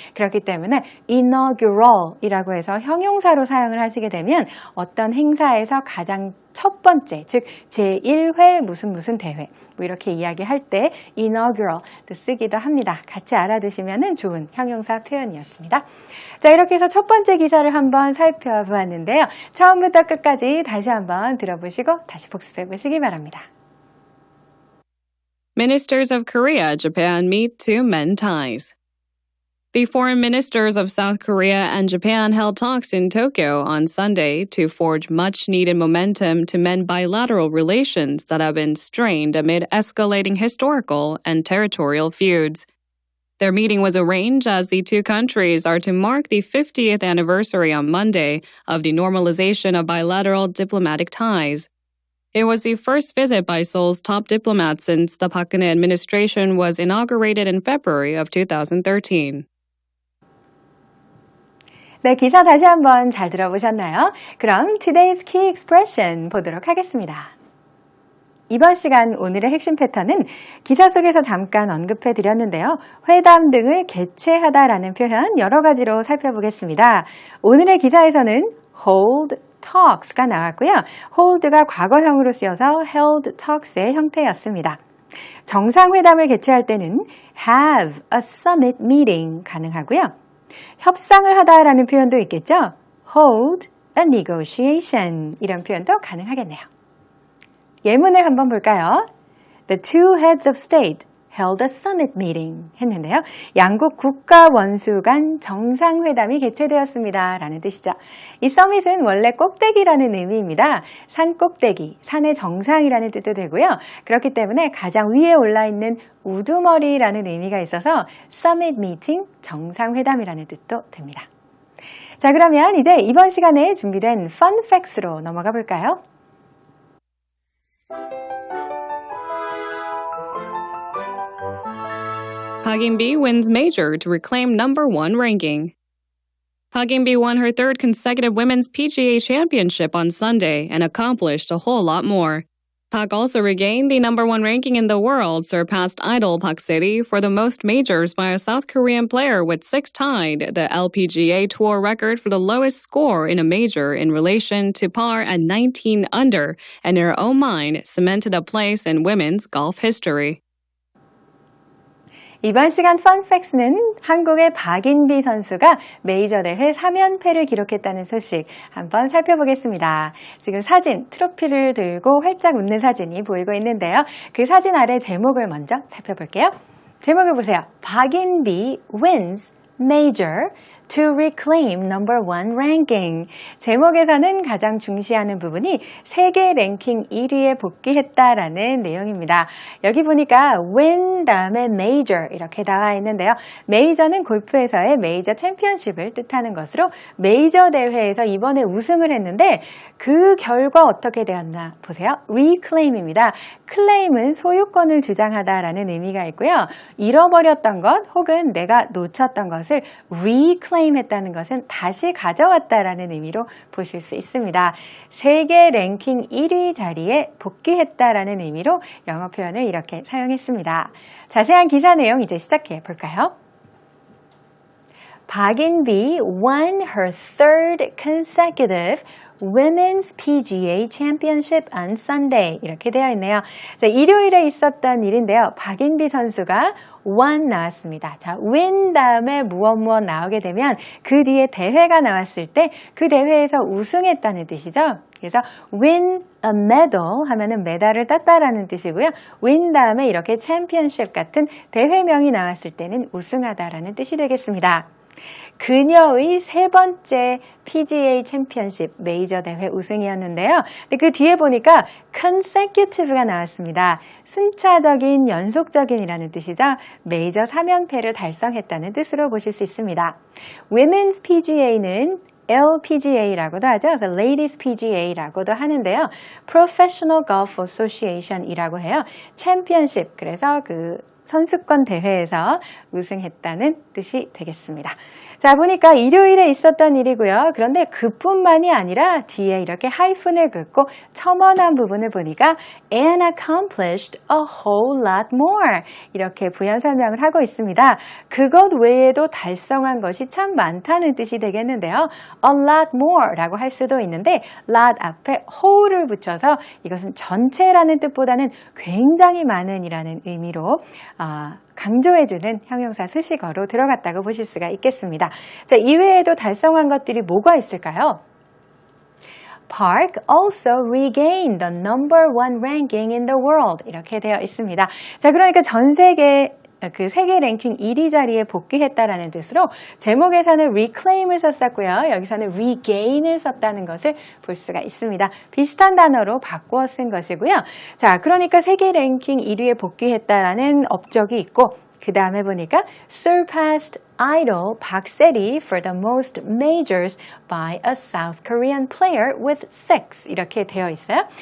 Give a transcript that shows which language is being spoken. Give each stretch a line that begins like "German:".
Korean: 그렇기 때문에 inaugural이라고 해서 형용사로 사용을 하시게 되면 어떤 행사에서 가장 첫 번째, 즉 제1회 무슨 대회 뭐 이렇게 이야기할 때 inaugural 쓰기도 합니다. 같이 알아두시면 좋은 형용사 표현이었습니다. 자, 이렇게 해서 첫 번째 기사를 한번 살펴보았는데요. 처음부터 끝까지 다시 한번 들어보시고 다시 복습해 보시기 바랍니다.
English: Ministers of Korea, Japan meet to mend ties. The foreign ministers of South Korea and Japan held talks in Tokyo on Sunday to forge much-needed momentum to mend bilateral relations that have been strained amid escalating historical and territorial feuds. Their meeting was arranged as the two countries are to mark the 50th anniversary on Monday of the normalization of bilateral diplomatic ties. It was the first visit by Seoul's top diplomat since the Park Geun-hye administration was inaugurated in February of 2013.
Korean: 네, 기사 다시 한번 잘 들어보셨나요? 그럼
English: Today's Key Expression
Korean: 보도록 하겠습니다. 이번 시간 오늘의 핵심 패턴은 기사 속에서 잠깐 언급해 드렸는데요. 회담 등을 개최하다라는 표현 여러 가지로 살펴보겠습니다. 오늘의 기사에서는
English: hold talks
Korean: 가 나왔고요. hold가 과거형으로 쓰여서
English: held talks
Korean: 의 형태였습니다. 정상회담을 개최할 때는
English: have a summit meeting
Korean: 가능하고요. 협상을 하다라는 표현도 있겠죠.
English: hold a negotiation
Korean: 이런 표현도 가능하겠네요. 예문을 한번 볼까요?
English: The two heads of state held a summit meeting
Korean: 했는데요. 양국 국가 원수 간 정상회담이 개최되었습니다. 라는 뜻이죠. 이 summit은 원래 꼭대기라는 의미입니다. 산 꼭대기, 산의 정상이라는 뜻도 되고요. 그렇기 때문에 가장 위에 올라있는 우두머리라는 의미가 있어서 summit meeting, 정상회담이라는 뜻도 됩니다. 자, 그러면 이제 이번 시간에 준비된 fun facts로 넘어가 볼까요?
English: Park Geun-hye wins major to reclaim number one ranking. Park Geun-hye won her third consecutive women's PGA championship on Sunday and accomplished a whole lot more. Park also regained the number one ranking in the world, surpassed idol Park City for the most majors by a South Korean player with 6 tied the LPGA Tour record for the lowest score in a major in relation to par at 19 under, and in her own mind cemented a place in women's golf history.
Korean: 이번 시간 펀팩스는 한국의 박인비 선수가 메이저 대회 3연패를 기록했다는 소식 한번 살펴보겠습니다. 지금 사진, 트로피를 들고 활짝 웃는 사진이 보이고 있는데요. 그 사진 아래 제목을 먼저 살펴볼게요. 제목을 보세요. 박인비
English: wins major to reclaim number one ranking.
Korean: 제목에서는 가장 중시하는 부분이 세계 랭킹 1위에 복귀했다라는 내용입니다. 여기 보니까 win 다음에 major 이렇게 나와 있는데요. 메이저는 골프에서의 메이저 챔피언십을 뜻하는 것으로 메이저 대회에서 이번에 우승을 했는데 그 결과 어떻게 되었나 보세요. reclaim입니다. claim은 소유권을 주장하다라는 의미가 있고요. 잃어버렸던 것 혹은 내가 놓쳤던 것을 reclaim 했다는 것은 다시 가져왔다라는 의미로 보실 수 있습니다. 세계 랭킹 1위 자리에 복귀했다라는 의미로 영어 표현을 이렇게 사용했습니다. 자세한 기사 내용 이제 시작해 볼까요?
English: 박인비 won her third consecutive Women's PGA Championship on Sunday
Korean: 이렇게 되어 있네요. 자, 일요일에 있었던 일인데요. 박인비 선수가 won 나왔습니다. 자, win 다음에 무엇 나오게 되면 그 뒤에 대회가 나왔을 때 그 대회에서 우승했다는 뜻이죠. 그래서
English: win a medal
Korean: 하면은 메달을 땄다라는 뜻이고요. win 다음에 이렇게 championship 같은 대회명이 나왔을 때는 우승하다라는 뜻이 되겠습니다. 그녀의 세 번째 PGA 챔피언십 메이저 대회 우승이었는데요. 근데 그 뒤에 보니까 consecutive가 나왔습니다. 순차적인, 연속적인이라는 뜻이죠. 메이저 3연패를 달성했다는 뜻으로 보실 수 있습니다. Women's PGA는 LPGA라고도 하죠. 그래서 Ladies PGA라고도 하는데요. Professional Golf Association이라고 해요. 챔피언십, 그래서 그 선수권 대회에서 우승했다는 뜻이 되겠습니다. 자, 보니까 일요일에 있었던 일이고요. 그런데 그뿐만이 아니라 뒤에 이렇게 하이픈을 긋고 첨언한 부분을 보니까
English: and accomplished a whole lot more
Korean: 이렇게 부연 설명을 하고 있습니다. 그것 외에도 달성한 것이 참 많다는 뜻이 되겠는데요.
English: a lot more
Korean: 라고 할 수도 있는데 lot 앞에 whole를 붙여서 이것은 전체라는 뜻보다는 굉장히 많은 이라는 의미로 강조해주는 형용사 수식어로 들어갔다고 보실 수가 있겠습니다. 자, 이외에도 달성한 것들이 뭐가 있을까요?
English: Park also regained the number one ranking in the world
Korean: 이렇게 되어 있습니다. 자, 그러니까 전 세계 그 세계 랭킹 1위 자리에 복귀했다라는 뜻으로 제목에서는 reclaim을 썼었고요. 여기서는 regain을 썼다는 것을 볼 수가 있습니다. 비슷한 단어로 바꾸어 쓴 것이고요. 자, 그러니까 세계 랭킹 1위에 복귀했다라는 업적이 있고 그 다음에 보니까
English: surpassed idol 박세리 for the most majors by a South Korean player with 6
Korean: 이렇게 되어 있어요.